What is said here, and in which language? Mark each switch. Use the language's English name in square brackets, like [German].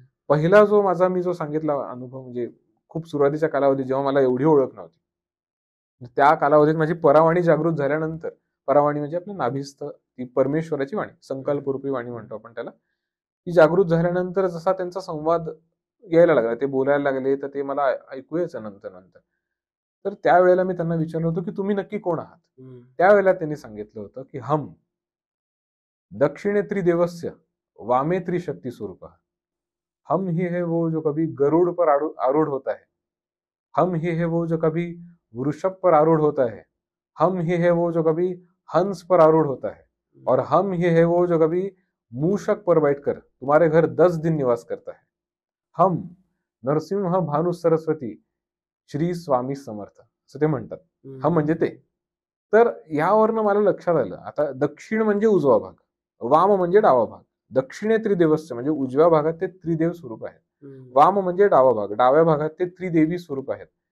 [Marathi] पहिला मी जो सांगितला अनुभव म्हणजे खूप सुरुवातीच्या कालावधी जेव्हा मला एवढी ओळख नव्हती, त्या कालावधीत माझी परावाणी जागृत झाल्यानंतर, परावाणी म्हणजे आपल्या नाभिस्थ ती परमेश्वराची वाणी, संकल्परूपी वाणी म्हणतो आपण त्याला, ती जागृत झाल्यानंतर जसा त्यांचा संवाद यायला लागला, ते बोलायला लागले, तर ते मला ऐकू यायचं नंतर. तर त्यावेळेला मी त्यांना विचारलं होतं की तुम्ही नक्की कोण आहात. [Hindi] त्यावेळेला त्यांनी सांगितलं होतं की [Sanskrit] हम दक्षिणे त्रिदेवस्य वामे त्रिशक्ती स्वरूप, [Hindi] हम ही है वो जो कभी गरुड़ पर आरूढ़ होता है, हम ही है वो जो कभी वृषभ पर आरूढ़ होता है, हम ही है वो जो कभी हंस पर आरूढ़ होता है, और हम ही है वो जो कभी मूषक पर बैठकर तुम्हारे घर 10 दिन निवास करता है. [Marathi] हम नरसिंह भानु सरस्वती श्री स्वामी समर्थ असं ते म्हणतात. हम म्हणजे ते. तर यावरनं मला लक्षात आलं, आता दक्षिण म्हणजे उजवा भाग, वाम म्हणजे डावा भाग, दक्षिणे त्रिदेवस्य म्हणजे उजव्या भागात ते त्रिदेव स्वरूप आहेत, वाम म्हणजे डावा भाग, डाव्या भागात ते त्रिदेवी स्वरूप आहेत.